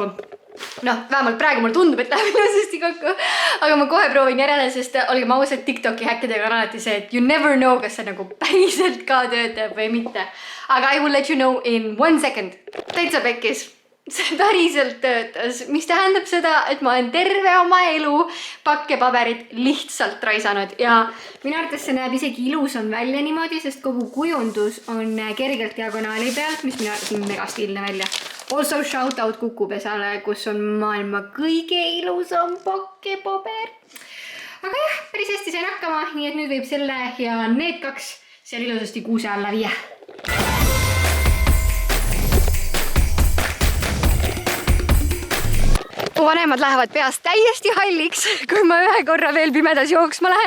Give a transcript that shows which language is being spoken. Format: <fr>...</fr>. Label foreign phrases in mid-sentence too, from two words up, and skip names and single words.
<et>Vähemalt praegu mul tundub, et läheb ilusasti kokku, aga ma kohe proovin järele, sest olgem ausad, TikToki häkkidega on alati see, et</et> <en>you never know,</en> <et>kas see nagu päriselt ka töötab või mitte.</et> <en>Aga I will let you know in 1 second.</en> <et>Täitsa pekkis. See päriselt töötas, mis tähendab seda, et ma olen terve oma elu pakkepaberit lihtsalt raisanud ja minu arvates see näeb isegi ilusam välja niimoodi, sest kogu kujundus on kergelt diagonaali pealt, mis minu arvates on mega stiilne välja.</et> <en>Also shout out</en> <et>Kukupesale, kus on maailma kõige ilusam pakkepaber. Aga jah, päris hästi sain hakkama, nii et nüüd võib selle ja need 2 seal ilusasti kuuse alla viia. Mu vanemad lähevad peast täiesti halliks, kui ma ühe korra veel pimedas jooksma lähen.</et>